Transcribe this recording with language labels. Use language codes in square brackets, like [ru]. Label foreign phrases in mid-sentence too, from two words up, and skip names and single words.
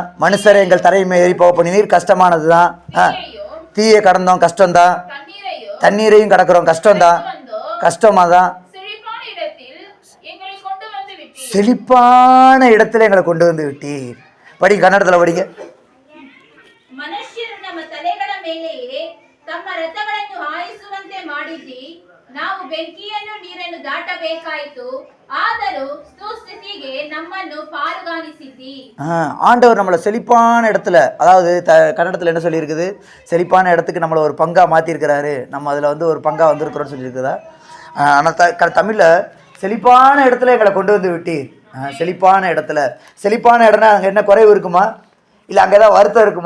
[ta] மனுஷரை எங்கள் தலையின் மேல் ஏறி போக பண்ணினீர், கஷ்டமானதுதான். தீயை கடந்தோம், கஷ்டம்தான். தண்ணீரையும் கடக்கிறோம், கஷ்டம்தான், கஷ்டமாதான். செழிப்பான இடத்துல எங்களை கொண்டு வந்து விட்டீர். படிங்க கன்னடத்துல படிங்க. [kn] ಮನುಷ್ಯರು ನಮ್ಮ ತಲೆಗಳ ಮೇಲೆಯೇ ತಮ್ಮ ರಥಗಳನ್ನು ಹಾಯಿಸುವಂತೆ ಮಾಡಿದ್ದಿ, ನಾವು ಬೆಂಕಿಯನ್ನು ನೀರನ್ನು ದಾಟಬೇಕಾಯಿತು, ಆದರೂ ಸುಸ್ಥಿತಿಗೆ ನಮ್ಮನ್ನು ಪಾರುಗಾಣಿಸಿದ್ದಿ. [ta] ஆண்டவர் நம்மளை செழிப்பான இடத்துல, அதாவது கன்னடத்தில் என்ன சொல்லியிருக்குது? செழிப்பான இடத்துக்கு நம்மளை ஒரு பங்கா மாற்றிருக்கிறாரு, நம்ம அதில் ஒரு பங்கா வந்திருக்கிறோன்னு சொல்லியிருக்குதா? ஆனால் தமிழில் செழிப்பான இடத்துல எங்களை கொண்டு வந்து விட்டீர். செழிப்பான இடத்துல. செழிப்பான இடம்னா அங்கே என்ன குறைவு இருக்குமா? இல்லை அங்கே ஏதாவது வருத்தம் இருக்குமா?